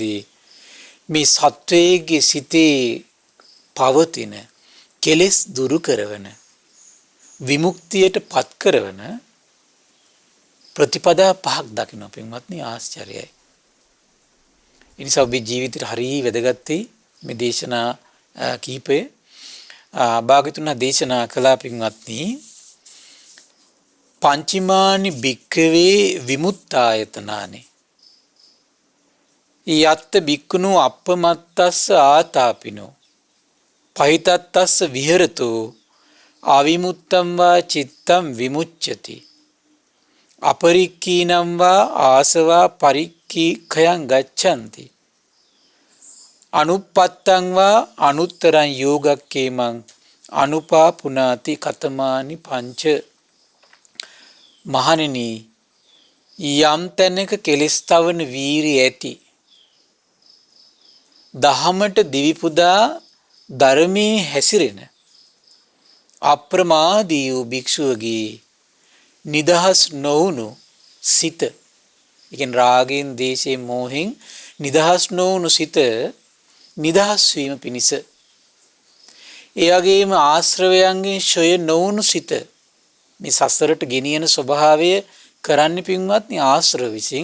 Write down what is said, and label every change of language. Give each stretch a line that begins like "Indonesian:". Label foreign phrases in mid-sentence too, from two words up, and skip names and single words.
Sinhala: මේ සත්වයේ සිතේ පවතින කෙලෙස් දුරු කරවන විමුක්තියට පත් කරවන ප්‍රතිපදා පහක් දකින්න පින්වත්නි, ආශ්චර්යයි. ඒ නිසා ඔබේ ජීවිතේට හරිය වැදගත් මේ දේශනා කීපය භාග්‍යතුන් දේශනා කළා. පින්වත්නි,
Pali: පංචමානි භික්ඛවේ විමුක්තායතනානි යත්ත භික්ඛුනෝ අප්පමත්තස්ස ආතාපිනෝ පහිතත්තස්ස විහෙරතෝ අවිමුත්තම් වා චිත්තම් විමුච්ඡති අපරික්ඛීනම් වා ආසවා පරික්ඛීඛයන් ගච්ඡanti අනුප්පත්තං වා අනුත්තරං යෝගක්ඛේමං අනුපාපුනාති කතමානි පංච.
Sinhala: මහණෙනි, යම් තැනක කෙලෙස් තවන වීරිය ඇති දහමට දිවි පුදා ධර්මයේ හැසිරෙන අප්‍රමාදී වූ භික්ෂුවගේ නිදහස් නොවුණු සිත, ඉතින් රාගයෙන් දේශයෙන් මෝහෙන් නිදහස් නොවුණු සිත නිදහස් වීම පිණිස, ඒ වගේම ආශ්‍රවයන්ගෙන් ඡය නොවුණු සිත මේ සසරට ගෙනියන ස්වභාවය කරන්නේ පින්වත්නි ආශ්‍රව විසින්.